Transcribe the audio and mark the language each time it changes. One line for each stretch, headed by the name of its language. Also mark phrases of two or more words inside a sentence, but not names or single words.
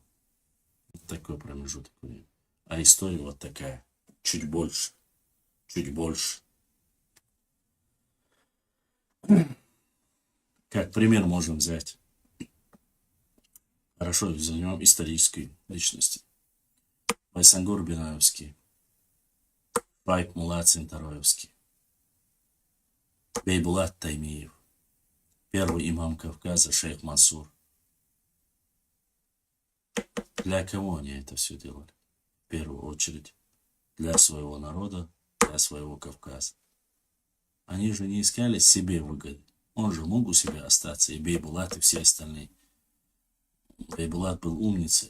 Russian: Вот такой промежуток времени. А история вот такая. Чуть больше. Чуть больше. Как пример можем взять. Хорошо, возьмем исторические личности. Байсангур Бинаевский. Байк Мулат Синтароевский, Бейбулат Таймиев, первый имам Кавказа шейх Мансур. Для кого они это все делали? В первую очередь для своего народа, для своего Кавказа. Они же не искали себе выгоды. Он же мог у себя остаться, и Бейбулат, и все остальные. Бейбулат был умницей.